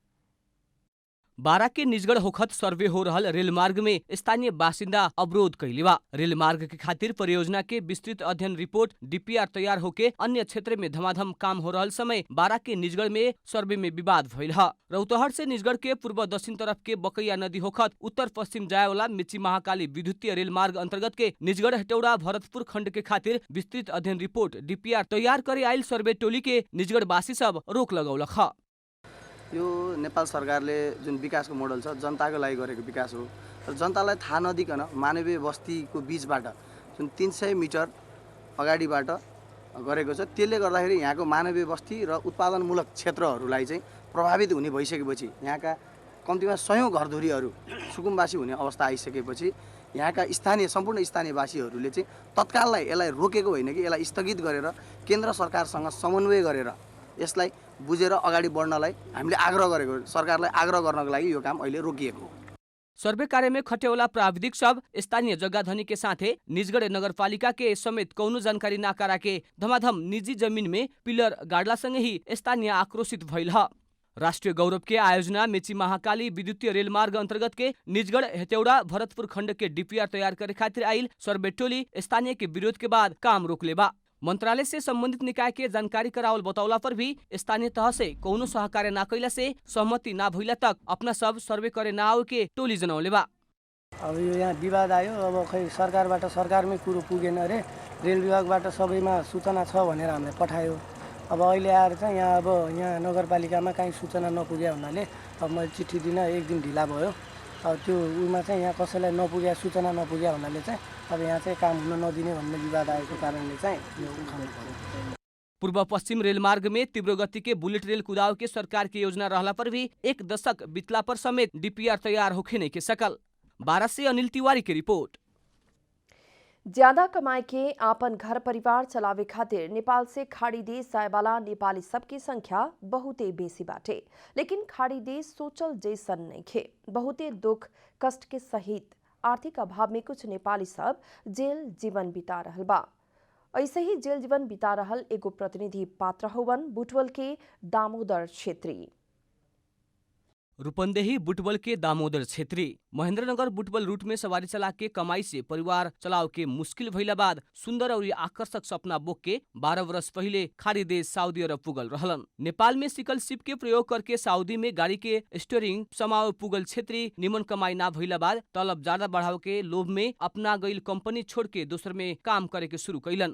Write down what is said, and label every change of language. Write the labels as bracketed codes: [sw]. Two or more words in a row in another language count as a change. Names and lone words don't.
[bho] 12 के निजगढ़ होखत सर्वे हो रहल रेलमार्ग में स्थानीय बासिंदा अवरोध कैले बा। रेलमार्ग के खातिर परियोजना के विस्तृत अध्ययन रिपोर्ट DPR तैयार होके अन्य क्षेत्र में धमाधम काम हो रहल समय 12 के निजगढ़ में सर्वे में विवाद भइल है। रौतहट से निजगढ़ के पूर्व दक्षिण तरफ के बकैया नदी होखत उत्तर पश्चिम जाए वाला मेची महाकाली विद्युतीय रेलमार्ग अंतर्गत के निजगढ़ हेटौडा भरतपुर खंड के खातिर विस्तृत अध्ययन रिपोर्ट DPR तैयार करे आयल सर्वे टोली के निजगढ़ वासी सब रोक लगौलक ह। [ne] यो नेपाल सरकारले जुन विकासको मोडल छ जनताको लागि गरेको विकास हो र जनतालाई थाहा नदिकन मानवीय बस्तीको बीचबाट जुन 300 मिटर अगाडिबाट गरेको छ, त्यसले गर्दाखेरि यहाँको मानवीय बस्ती र उत्पादनमूलक क्षेत्रहरूलाई चाहिँ प्रभावित हुने भइसकेपछि यहाँका कम्तीमा 100औं घरधुरीहरू सुकुम्बासी हुने अवस्था आइसकेपछि यहाँका सम्पूर्ण स्थानीयवासीहरूले चाहिँ तत्काललाई यसलाई रोकेको होइन कि यसलाई स्थगित गरेर केन्द्र सरकारसँग समन्वय गरेर यसलाई बुझेर अगाडि बढ्नलाई हामीले आग्रह गरेको, सरकारलाई आग्रह गर्नको लागि यो काम अहिले रोकिएको। [bho] सर्वे कार्य में खटेवाला प्राविधिक सब स्थानीय जग्गाधनी के साथे निजगढ़ नगरपालिका के समेत कौनो जानकारी ना करा के धमाधम निजी जमीन में पिलर गाड़ला संगे ही स्थानीय आक्रोशित भइल ह। राष्ट्रीय गौरव के आयोजना मेची महाकाली विद्युतीय रेलमार्ग अंतर्गत के निजगढ़ हेटौडा भरतपुर खंड के DPR तैयार करे खातिर आयल सर्वे टोली स्थानीय के विरोध के बाद काम रोक लेबा। मंत्रालय से संबंधित निकाय के जानकारी करावल बतौला पर भी स्थानीय तह से कौनो सहकार्य ना कैला से सहमति ना भइला तक अपना सब सर्वे करे ना आवे के टोली जनौले बा। [ne] अब यो यहाँ विवाद आयो, अब खै सरकारबाट सरकारमै कुरो पुगेन अरे, रेल विभागबाट सबैमा सूचना छ भनेर हामीलाई पठायो। अब अहिले आएर चाहिँ यहाँ नगरपालिकामा कहीँ सूचना नपुगे हुनाले अब मैले चिठी दिन एक दिन ढिला भयो। अब त्यो उमा चाहिँ यहाँ कसैलाई नपुग्या सूचना नपुग्या हुनाले चाहिँ अब यहाँ चाहिँ काम हुन नदिने भन्ने विवाद आएको कारणले चाहिँ यो उठाउनु पर्यो। [bho] पूर्व पश्चिम रेलमार्ग में तीव्र गति के बुलेट रेल कुदाव के सरकार की योजना रहला पर भी 1 दशक बितला पर समेत डीपीआर तैयार होखे नहीं के सकल। 12 से अनिल तिवारी की रिपोर्ट। ज्यादा कमाई के आपन घर परिवार चलावे खातिर नेपाल से खाड़ी देश जाए वाला नेपाली सबकी संख्या बहुते बेसी बाटे, लेकिन खाड़ी देश सोचल जैसन नहीं खे। बहुते दुख कष्ट के सहित आर्थिक अभाव में कुछ नेपाली सब जेल जीवन बिता रहल बा। ऐसे ही जेल जीवन बिता रहल एगो प्रतिनिधि पात्र हवन बुटवल के दामोदर छेत्री। रूपन्देही बुटवल के दामोदर छेत्री महेंद्रनगर बुटवल रूट में सवारी चला के कमाई से परिवार चलाव के मुश्किल भइला बाद सुंदर और आकर्षक सपना बोक के 12 वर्ष पहले खाड़ी देश सऊदी अरब पुगल रहलन। नेपाल में सिकल शिप के प्रयोग करके सऊदी में गाड़ी के स्टीयरिंग समाव पुगल छेत्री निमन कमाई ना भइला बाद तलब ज्यादा बढ़ाव के लोभ में अपना गईल कंपनी छोड़ के दूसर में काम करे के शुरू कैलन।